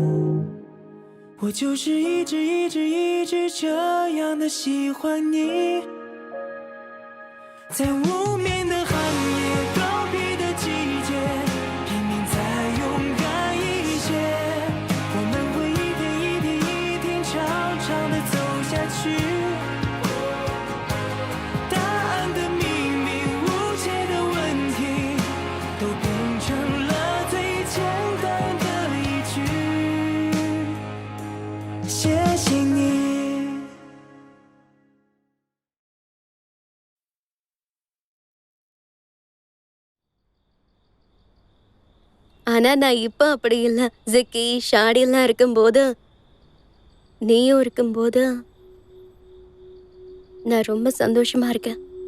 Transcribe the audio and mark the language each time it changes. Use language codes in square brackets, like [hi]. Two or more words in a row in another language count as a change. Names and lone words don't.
[zh] 我就是一直这样的喜欢你，在无眠的寒夜，告别的季节，拼命再勇敢一些，我们会一天长长的走下去，答案的秘密，无解的问题，都变成了最简单的一句，谢谢你。 [ta] ஆனா நான் இப்ப அப்படி இல்ல. ஜிக்கி, ஷாடி எல்லாம் இருக்கும்போது, நீயும் இருக்கும்போது நான் ரொம்ப சந்தோஷமா இருக்கேன்.